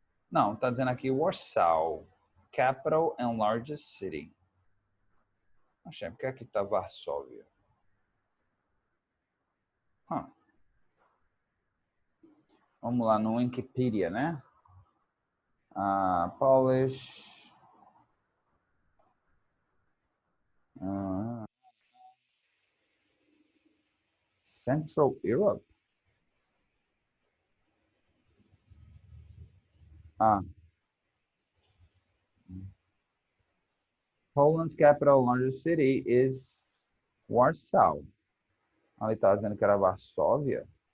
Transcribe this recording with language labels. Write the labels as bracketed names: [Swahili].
[Portuguese] Não, tá dizendo aqui Warsaw. [English] Capital and largest city. [Portuguese] Achei, porque aqui tá Varsóvia. Vamos lá no Wikipedia, né? Polish. [English] Central Europe. Poland's capital largest city is Warsaw. [Portuguese] Ali tá dizendo que era Varsóvia.